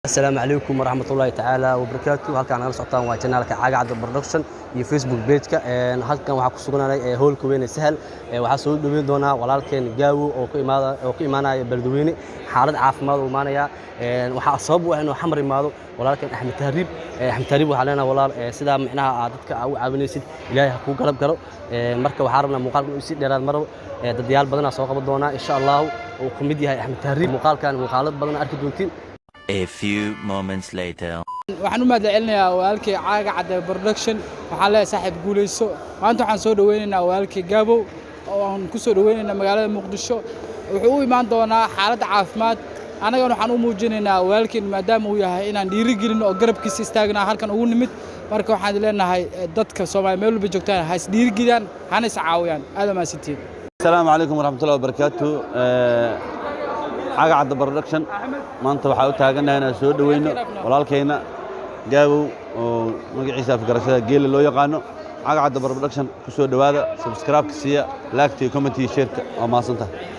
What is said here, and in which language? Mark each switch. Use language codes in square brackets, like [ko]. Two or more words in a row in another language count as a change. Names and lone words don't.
[ar] السلام عليكم ورحمة الله تعالى وبركاته. [so] halkaan aan socotaan waa channelka Cagacad Production iyo Facebook page-ka halkaan waxa ku suganaanay hoolka weyn ee Sahal waxa soo dhaweyn doona walaalkeen Gaawo oo ku imaanaya Beledweyne xaalad caafimaad oo imaanaya waxa sabab u ah inuu xamar imaado walaalkeen Axmed Tahriib waxa leenahay walaal sida micnaha dadka u caawinaysid Ilaahay ha ku garab galo marka waxa rabnaa muuqaalka uu si dheeraad maro dadyaal badan soo qaban doona [ar] إن شاء الله [so] oo ku mid yahay Axmed Tahriib muuqaalad badan arki doontiin. [en] A few moments later. [so] waxaan u mahadcelinayaa walaalkay Cagacad Production waxaan leeyahay saaxiib guuleyso maanta waxaan soo dhaweynaynaa walaalkay Gaawo oo aan ku soo dhaweynaynaa magaalada Muqdisho wuxuu u imaan doonaa xaalad caafimaad anagana waxaan u muujinaynaa walaalkeen maadaama uu yahay inaan dhiirigelin oo garabkiisa istaagna halkan ugu nimid marka waxaan leenahay dadka Soomaaliyeed meel walba joogtaan ha is dhiirigeliyaan hana is caawiyaan aad ma sitiin. [ar] السلام عليكم ورحمة الله وبركاته. [so] Cagacad Production maanta waxa uu taaganahay inaan soo dhaweyno walaalkeena Gaawo oo magaciisa afgarashada geel loo yaqaano Cagacad Production ku soo dhawaada subscribe-ka siiya like-ta comment iyo share-ka waa maasanta.